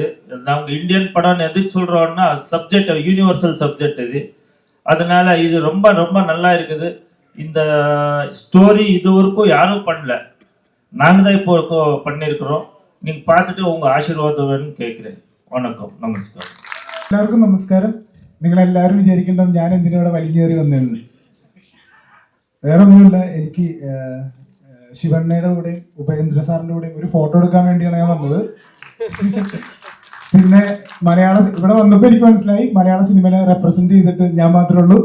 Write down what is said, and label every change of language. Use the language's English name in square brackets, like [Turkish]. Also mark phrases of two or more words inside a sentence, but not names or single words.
[Tamil] நாங்கள் இந்தியன் படம்னு எதுக்கு சொல்கிறோன்னா, [English] subject universal subject [Tamil] இது. அதனால இது ரொம்ப ரொம்ப நல்லா இருக்குது. இந்த ஸ்டோரி இது வரைக்கும் யாரும் பண்ணல, நாங்கள் தான் இப்போ பண்ணியிருக்கிறோம். நீங்கள் பார்த்துட்டு உங்கள் ஆசீர்வாதம் வேணும்னு கேட்குறேன். [Malayalam] വണക്കം, നമസ്കാരം. എല്ലാവർക്കും നമസ്കാരം. നിങ്ങളെല്ലാവരും വിചാരിക്കേണ്ടത് ഞാൻ എന്തിനോടെ വലിഞ്ഞേറി വന്നതെന്ന്. വേറെ ഒന്നുമില്ല, എനിക്ക് ശിവണ്ണയുടെ കൂടെയും ഉപേന്ദ്ര സാറിൻ്റെ കൂടെയും ഒരു ഫോട്ടോ എടുക്കാൻ വേണ്ടിയാണ് ഞാൻ വന്നത്. പിന്നെ ഇവിടെ വന്നപ്പോൾ എനിക്ക് മനസ്സിലായി മലയാള സിനിമയെ റെപ്രസെന്റ് ചെയ്തിട്ട് ഞാൻ മാത്രമേ ഉള്ളൂ.